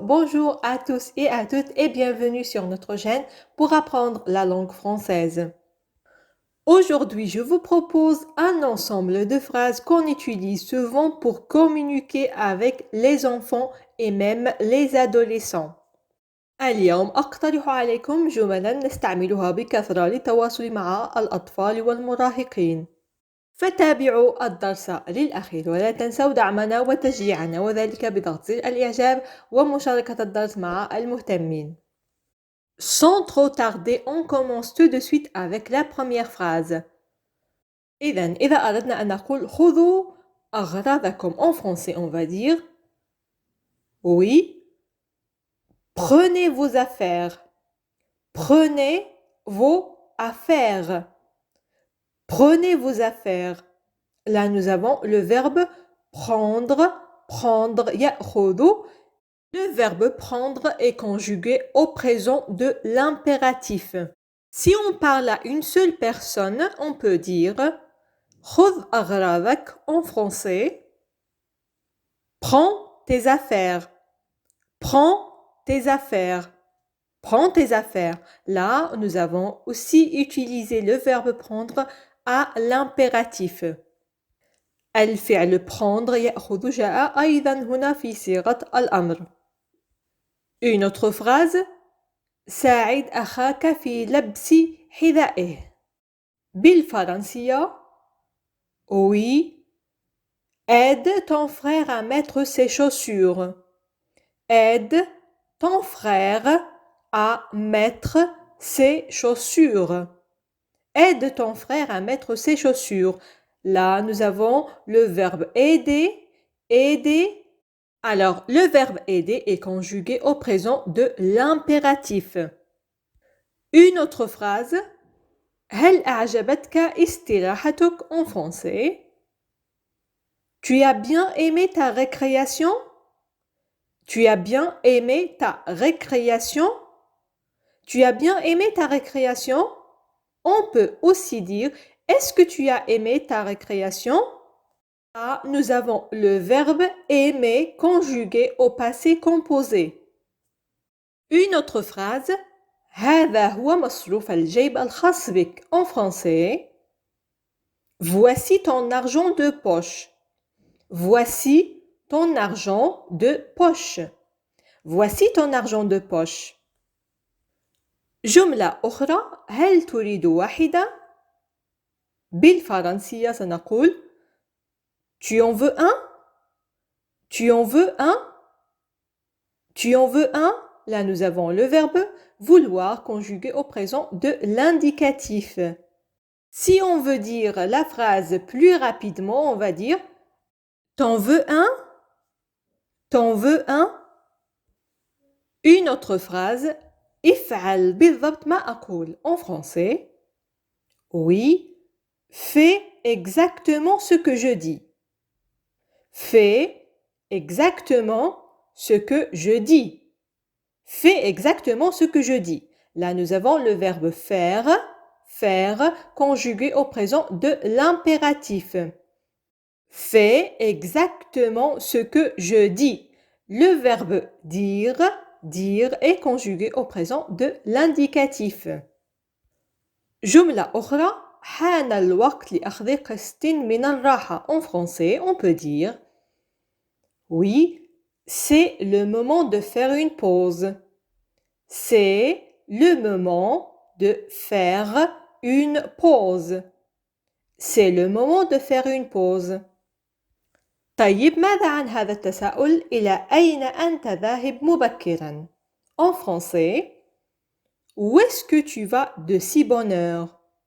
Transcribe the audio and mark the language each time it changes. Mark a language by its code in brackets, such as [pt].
[fr] Bonjour à tous et à toutes et bienvenue sur notre chaîne pour apprendre la langue française. Aujourd'hui, je vous propose un ensemble de phrases qu'on utilise souvent pour communiquer avec les enfants et même les adolescents. [ar] اليوم أقترح عليكم جملا نستعملها بكثرة للتواصل مع الأطفال والمراهقين. فتابعوا الدرس للأخير ولا تنسوا دعمنا وتشجيعنا وذلك بضغط زر الإعجاب ومشاركة الدرس مع المهتمين. [fr] Sans trop tarder, on commence tout de suite avec la première phrase. [ar] إذا أردنا أن نقول خذوا أغراضكم [fr] en français, on va dire oui, prenez vos affaires. Prenez vos affaires. Prenez vos affaires. Là, nous avons le verbe prendre, prendre, يأخذ. Le verbe prendre est conjugué au présent de l'impératif. Si on parle à une seule personne, on peut dire [ar] خذ أغراضك [fr] en français. Prends tes affaires. Prends tes affaires. Prends tes affaires. Là, nous avons aussi utilisé le verbe prendre à l'impératif. [ar] الفعل prendre يأخذ جاء أيضا هنا في صيغة الأمر. [fr] Une autre phrase. [ar] ساعد أخاك في لبس حذائه. بالفرنسية oui. [fr] Aide ton frère à mettre ses chaussures. Aide ton frère à mettre ses chaussures. Aide ton frère à mettre ses chaussures. Là, nous avons le verbe aider, aider. Alors, le verbe aider est conjugué au présent de l'impératif. Une autre phrase. [ar] هل أعجبتك استراحتك [fr] en français? Tu as bien aimé ta récréation? Tu as bien aimé ta récréation? Tu as bien aimé ta récréation? On peut aussi dire est-ce que tu as aimé ta récréation? Là, nous avons le verbe aimer conjugué au passé composé. Une autre phrase. [ar] هذا هو مصروف الجيب الخاص بك [fr] en français. Voici ton argent de poche. Voici ton argent de poche. Voici ton argent de poche. [ar] جملة أخرى. هل تريد واحدة؟ بالفرنسية سنقول [fr] Tu en veux un? Tu en veux un? Tu en veux un? Là, nous avons le verbe vouloir conjugué au présent de l'indicatif. Si on veut dire la phrase plus rapidement, on va dire T'en veux un? T'en veux un? Une autre phrase. [ar] افعل بالضبط ما أقول [fr] en français. Oui, fais exactement ce que je dis. Fais exactement ce que je dis. Fais exactement ce que je dis. Là, nous avons le verbe faire, faire, conjugué au présent de l'impératif. Fais exactement ce que je dis. Le verbe dire, dire est conjugué au présent de l'indicatif. [ar] جملة أخرى. حان الوقت لأخذ قسط من الراحة. [fr] En français, on peut dire oui, c'est le moment de faire une pause. C'est le moment de faire une pause. C'est le moment de faire une pause. [ar] طيب ماذا عن هذا التساؤل؟ إلى أين أنت ذاهب مبكراً؟ [fr] En français, où est-ce que tu vas de si bonne heure?